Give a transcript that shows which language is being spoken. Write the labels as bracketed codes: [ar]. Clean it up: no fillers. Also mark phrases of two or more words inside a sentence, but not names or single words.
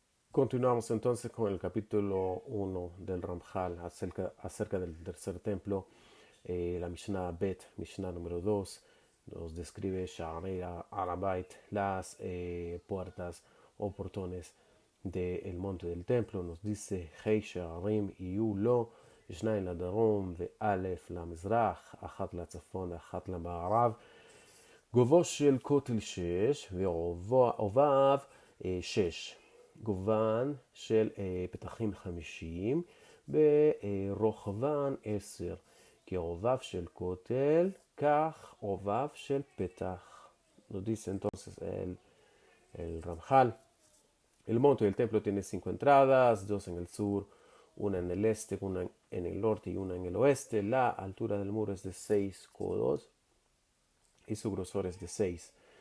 [es] Continuamos entonces con el capítulo 1 del Ramjal acerca del tercer templo. La [he] משנה ב, [es] Mishnah número 2, nos describe [he] שערי הר הבית, [es] las puertas o portones del monte del templo. Nos dice [he] ה' שערים היו לו, שניים לדרום ואלף למזרח, אחת לצפון, אחת למערב. גובהו של כותל 6 ועורביו 6. גובן של פתחים 50 ורוחבן 10. כעורביו של כותל, כך עורביו של פתח. [es] Nos dice entonces el Ramjal. El monte del templo tiene 5 entradas, 2 en el sur, una en el este, una en el norte y una en el oeste. La altura del muro es de 6 codos y su grosor es de 6.